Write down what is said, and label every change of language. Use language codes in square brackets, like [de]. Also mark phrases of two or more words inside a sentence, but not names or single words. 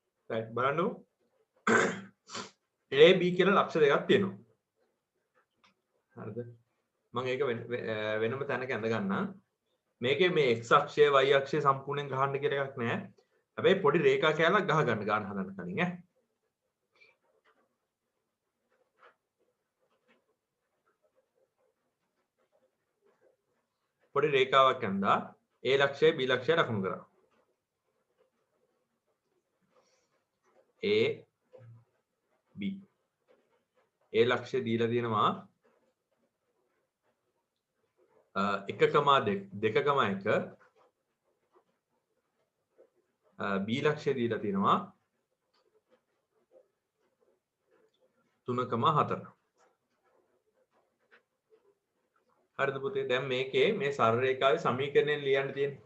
[si] right බලන්නකො a b කියලා ලක්ෂ දෙකක් තියෙනවා හරිද මම ඒක වෙනම තැනක ඇඳ ගන්නම් මේකේ මේ x අක්ෂය y අක්ෂය සම්පූර්ණයෙන් ගහන්න කියලා එකක් නැහැ හැබැයි පොඩි රේඛා කැලක් ගහ ගන්න ගන්න හදන්න කලින් ඈ පොඩි රේඛාවක් ඇඳා a ලක්ෂය b ලක්ෂය ලකුණු කරා a b a ලක්ෂය දීලා තියෙනවා 1,2 2,1 b ලක්ෂය දීලා තියෙනවා 3,4 හරිද පුතේ දැන් මේකේ මේ සරල රේඛාවේ සමීකරණයෙන් ලියන්න තියෙන්නේ.